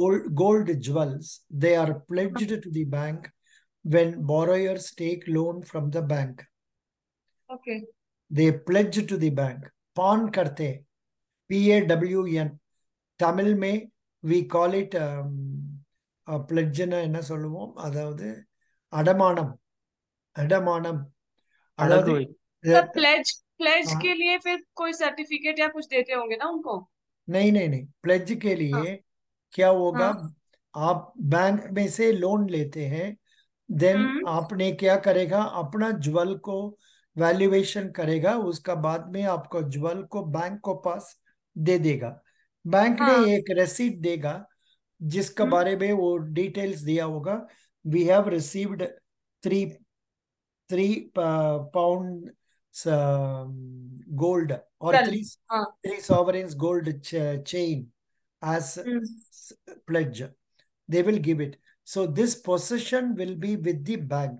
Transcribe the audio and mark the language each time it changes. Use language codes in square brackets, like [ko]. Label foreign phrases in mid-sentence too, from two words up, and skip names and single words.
[en] gold jewels, they are pledged to the bank when borrowers take loan from the bank. Okay. They pledge to the bank. Pawn karte, PAWN. [ta] Tamil mein, [en] we call it pledge [ta] என்ன சொல்லுவோம் அதாவது அடமானம் அடமானம் அதாவது Adagoi. [hi] तो प्लेज हाँ, के लिए फिर कोई सर्टिफिकेट या कुछ देते होंगे ना उनको? नहीं, प्लेज के हाँ लिए क्या होगा, हाँ। आप बैंक में से लोन लेते हैं, देन हम्म। आपने क्या करेगा, अपना ज्वेल को वैल्यूएशन करेगा, उसका बाद में आपको ज्वेल को बैंक को पास दे देगा। बैंक ने हाँ। एक रसीद देगा जिसका हम्म। बारे में वो डिटेल्स दिया होगा। [en] We have received three three pound gold or चल। three हाँ। three sovereigns gold chain as हम्म। pledge. They will give it. So this possession will be with the bank.